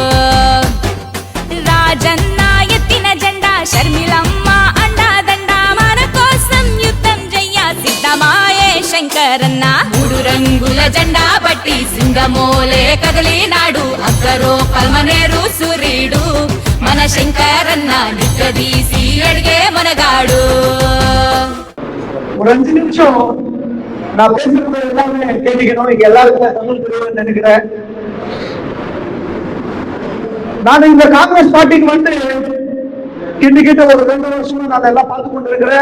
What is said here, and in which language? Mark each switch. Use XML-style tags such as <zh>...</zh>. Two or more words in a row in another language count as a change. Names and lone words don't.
<te>రాజన్న ఎత్తిన జెండా షర్మిలమ్మ అండాదండ మన కోసం యుద్ధం చెయ్య సిద్ధమాయే శంకరన్న మూడు రంగుల జెండా బట్టి సింగమోలే కదిలినాడు అక్కరో పల్మనేరు సూర్యుడు మన శంకరన్న నిక్కదీసి అడిగే మనగాడు</te> <ta>ஒரு 5 நிமிஷம் நான் பேசுறது எல்லாமே கேட்டுக்கணும். இங்க எல்லாருக்குமே தமிழ் புரியும்னு நினைக்கிறேன். நான் இந்த காங்கிரஸ் பார்ட்டிக்கு வந்து கிட்ட ஒரு 2 வருஷமா நான் எல்லாம் பார்த்து கொண்டு இருக்கிறேன்.</ta>